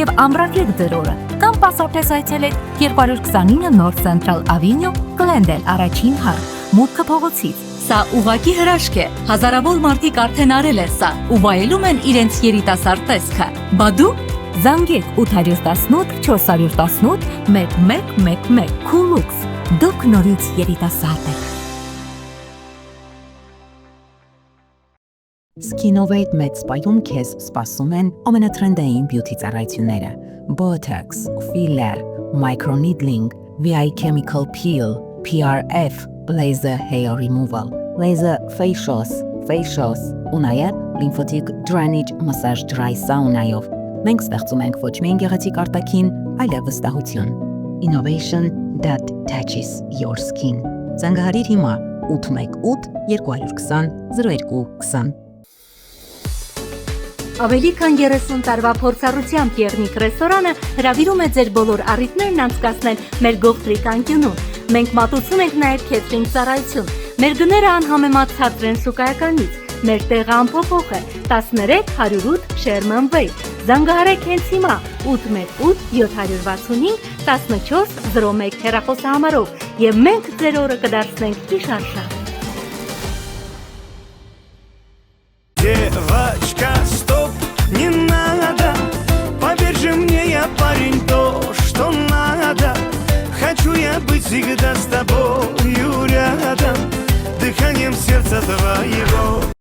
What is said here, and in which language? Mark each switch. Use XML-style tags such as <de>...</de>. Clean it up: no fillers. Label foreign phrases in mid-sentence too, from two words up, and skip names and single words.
<hy>եւ ամրագրեք ձեր օրը։ Կամ պասապտես այցելեք 229 North Central Avenue, Glendale, առաջին հարկ, մուտքը փողոցից։ Սա ուղակի հրաշք է։ Հազարավոր մարդիկ արդեն արել են սա ու վայելում են իրենց երիտասարդ տեսքը։ Բա դու զանգեք 818 418 1111 Կուրոքս։ Դուք նորից երիտասարդ եք։ Skinnovate Med Spa-ում քեզ սպասում են ամենատրենդային բյութի ծառայությունները՝ Botox, Filler,</hy> <en>Microneedling, VI Chemical Peel, PRF, Laser Hair Removal, Laser Facials,</en> <hy>ու նաև</hy> <en>Lymphatic Drainage Massage Dry Sauna-</en> <hy>ով։ Մենք ստեղծում ենք ոչ միայն գեղեցիկ արտաքին, այլև վստահություն։</hy> <en>Innovation that touches your skin։</en> <hy>Զանգահարիր հիմա 818 220 0220։ Ավելի քան 30 տարվա փորձառությամբ Եղնիկ ռեստորանը հրավիրում է ձեր բոլոր առիթներն անցկացնել մեր գողտրիկ անկյունում։ Մենք մատուցում ենք նաև քեթրինգ ծառայություն։ Մեր գները անհամեմատ ցածր են շուկայականից։ Մեր տեղը անփոփոխ է 13 108 Sherman Way։ Զանգահարեք հենց հիմա 818 765 1401 հեռախոսահամարով եւ մենք ձեր օրը կդարձնենք գիշարշա։</hy> <ru>Девочка, стоп, не надо. Поверь же мне, я парень, то, что надо. Хочу я быть всегда с тобою рядом, дыханием сердца твоего.</ru>